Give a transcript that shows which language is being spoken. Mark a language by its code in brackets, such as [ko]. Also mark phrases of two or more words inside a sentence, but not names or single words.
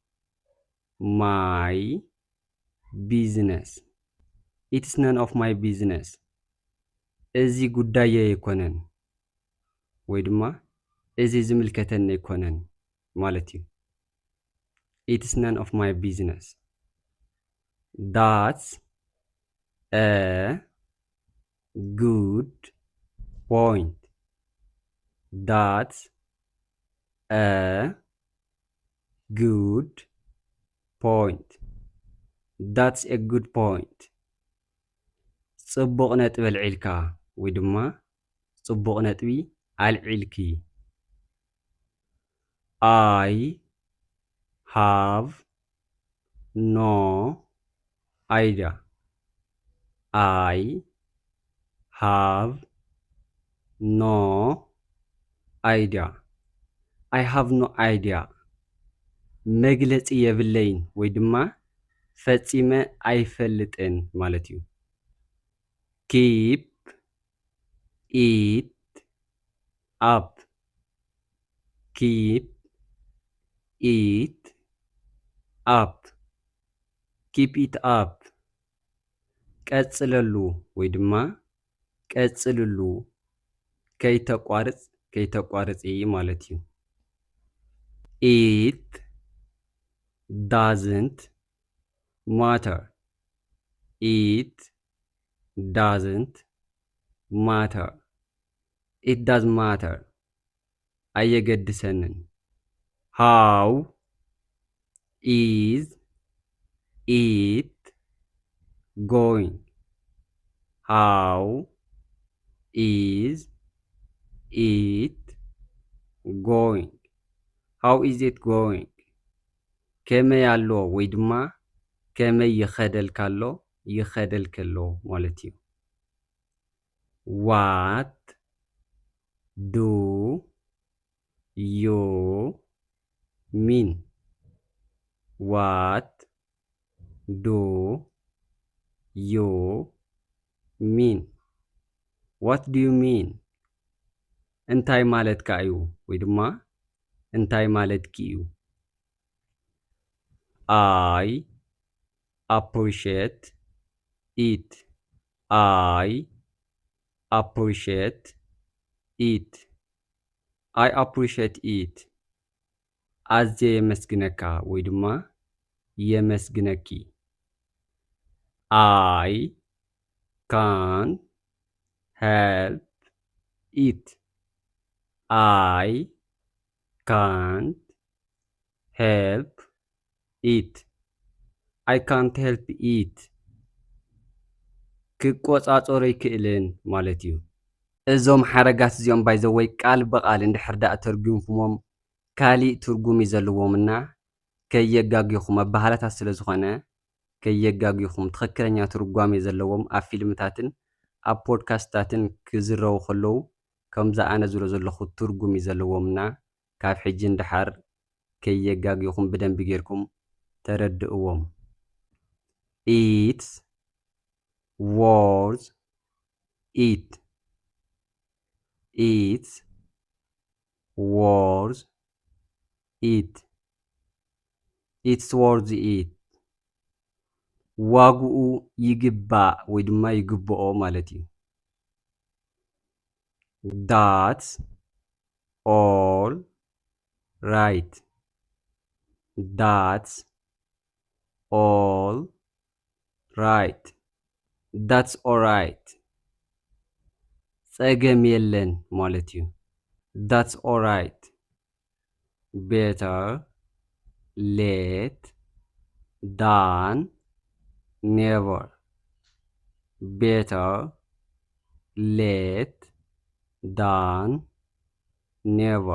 [en] my business it's none of my business [ti] እዚ ጉዳይ ኣይኮነን ወይ ድማ እዚ ዝምልከተን ኣይኮነን ማለት እዩ [en] it's none of my business that's a good point that's a good point that's a good point [ti] ጽቡቕ ነጥቢ ኣልዒልካ ወይ ድማ ጽቡቕ ነጥቢ ኣልዒልኪ [en] I have no idea I have no idea I have no idea [ti] መግለጺ የብለይን ወይ ድማ ፈጺመ ኣይፈልጥን ማለት እዩ [en] keep it up keep it up keep it up [ti] ቀጽለሉ ወይ ድማ ቀጽልሉ ከይተቋርጽ ማለት እዩ [en] it doesn't matter it doesn't matter it doesn't matter አየገድሰንን how is it going how is it going how is it going [ti] ከመይ ኣሎ ወይ ድማ ከመይ ይኸደልካሎ ይኸደልከሎ ማለት እዩ [en] what do you mean what do you mean what do you mean [ti] እንታይ ማለትካ እዩ ወይ ድማ እንታይ ማለትኪ እዩ [en] I appreciate it I appreciate it I appreciate it [ti] ኣዝየ የመስግነካ ወይ ድማ የመስግነኪ [en] I can help it. I can't help it. I can't help it. [ti] ክቆጻጾሮ ይክእልን ማለት እዩ። እዞም ሓረጋት እዚኦም ባይዘወይ ቃል በቃል እንድሕር ዳኣ ተርጉምኩሞም ካሊእ ትርጉም እዩ ዘለዎምና ከየጋጊኹም ኣባህላታት ስለ ዝኾነ ከየጋጊኹም ትኽክለኛ ትርጓሜ ዘለዎም ኣብ ፊልምታትን ኣብ ፖድካስታትን ክዝረቡ ከለዉ ከምዛ ኣነ ዝብሎ ዘለኹ ትርጉም እዩ ዘለዎምና ካብ ሕጂ እንድሓር ከየጋጊኹም ብደንቢ ጌርኩም ተረድእዎም። [en] It's worth it. It's worth it. It's worth it. [ti] ዋግኡ ይግባእ ወይ ድማ ይግብኦ ማለት እዩ። [en] That's all right. That's all right. That's all right. [ti] ጸገም የለን ማለት እዩ። [en] That's all right. Better late than never. Better late than never.